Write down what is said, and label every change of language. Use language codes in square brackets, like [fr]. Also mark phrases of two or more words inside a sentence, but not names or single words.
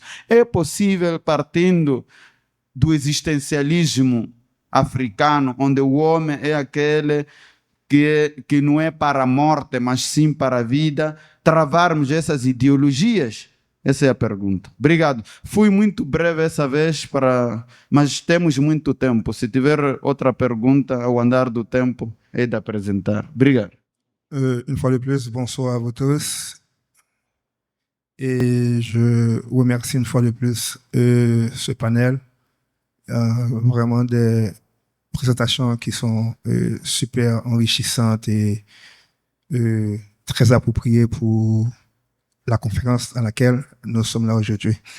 [pt] É possível, partindo do existencialismo africano, onde o homem é aquele que não é para a morte, mas sim para a vida, travarmos essas ideologias? Essa é a pergunta. Obrigado. Fui muito breve essa vez, mas temos muito tempo. Se tiver outra pergunta ao andar do tempo, é de apresentar. Obrigado. [fr] Une fois de plus, bonsoir à vous tous. Et je remercie une fois de plus ce panel. Vraiment des présentations qui sont super enrichissantes et très appropriées pour la conférence dans laquelle nous sommes là aujourd'hui.